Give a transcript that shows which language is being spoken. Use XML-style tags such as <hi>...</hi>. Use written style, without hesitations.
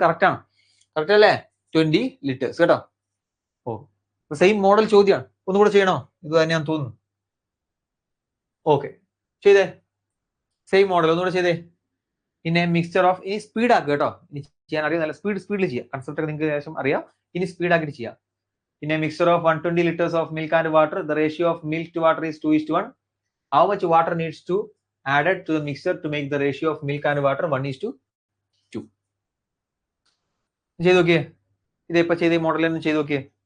<ml>Correct ആണ്. Correct അല്ലേ? 20 litres കേട്ടോ. സെയിം മോഡൽ ചോദ്യമാണ്. ഒന്നുകൂടെ ചെയ്യണോ? ഇത് തന്നെയാന്ന് തോന്നുന്നു. ഓക്കെ, ചെയ്തേ. സെയിം മോഡൽ ഒന്നുകൂടെ ചെയ്തേ. ഇനി മിക്സ്ചർ ഓഫ്, ഇനി സ്പീഡ് ആക്കുക കേട്ടോ. ഇനി ചെയ്യാൻ അറിയാം, നല്ല സ്പീഡിൽ ചെയ്യാം. കൺസെപ്റ്റ് ഒക്കെ നിങ്ങൾക്ക് ശേഷം അറിയാം. ഇനി സ്പീഡ് ആക്കിയിട്ട് ചെയ്യാം.</ml> <en>In a mixture of 120 liters of milk and water, the ratio of milk to water is 2:1. How much water needs to added to the mixture to make the ratio of milk and water 1:2?</en> <ml>ചെയ്ത് നോക്കിയേ. ഇതെപ്പോ ചെയ്ത model ഒന്ന് ചെയ്ത് നോക്കിയേ.</ml>